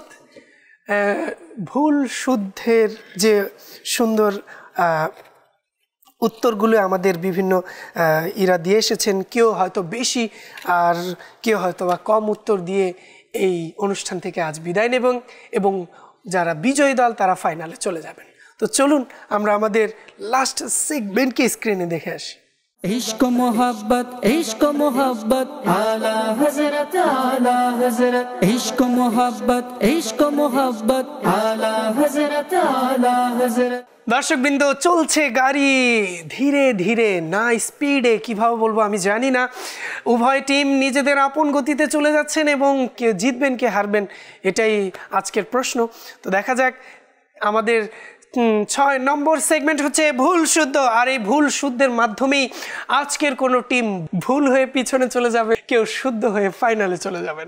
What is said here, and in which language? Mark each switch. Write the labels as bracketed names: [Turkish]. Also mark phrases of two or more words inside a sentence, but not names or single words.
[Bangla] ভুল শুদ্ধের যে সুন্দর উত্তরগুলো আমাদের বিভিন্ন ইরা দিয়ে এসেছেন, কেউ হয়তো বেশি আর কেউ হয়তো বা কম উত্তর দিয়ে এই অনুষ্ঠান থেকে আজ বিদায় নেবেন এবং যারা বিজয়ী দল তারা ফাইনালে চলে যাবেন। তো চলুন আমরা আমাদের [English] last segment [Bangla] স্ক্রিনে দেখে আসি। [Hindi] इश्क मोहब्बत आला हजरत इश्क मोहब्बत आला हजरत। [Bangla] দর্শকবৃন্দ, চলছে গাড়ি ধীরে ধীরে, না স্পিডে, কিভাবে বলবো আমি জানি না। উভয় টিম নিজেদের আপন গতিতে চলে যাচ্ছেন এবং কে জিতবেন কে হারবেন এটাই আজকের প্রশ্ন। তো দেখা যাক। আমাদের 6 নম্বর সেগমেন্ট হচ্ছে ভুল শুদ্ধ, আর এই ভুল শুদ্ধের মাধ্যমেই আজকের কোনো টিম ভুল হয়ে পিছনে চলে যাবে, কেউ শুদ্ধ হয়ে ফাইনালে চলে যাবেন।